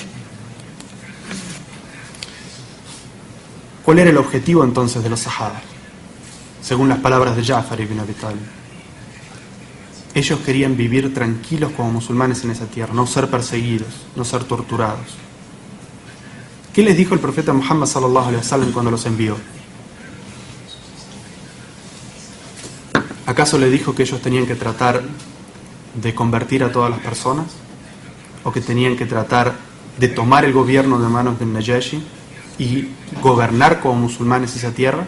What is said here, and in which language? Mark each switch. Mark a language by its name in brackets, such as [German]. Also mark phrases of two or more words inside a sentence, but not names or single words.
[Spanish] ¿Cuál era el objetivo entonces de los sahabas? Según las palabras de Ja'far ibn Abi Talib. Ellos querían vivir tranquilos como musulmanes en esa tierra, no ser perseguidos, no ser torturados. ¿Qué les dijo el profeta Muhammad [Arabic] صلى الله عليه وسلم [Spanish] cuando los envió? ¿Acaso le dijo que ellos tenían que tratar de convertir a todas las personas? ¿O que tenían que tratar de tomar el gobierno de manos de Najashi y gobernar como musulmanes esa tierra?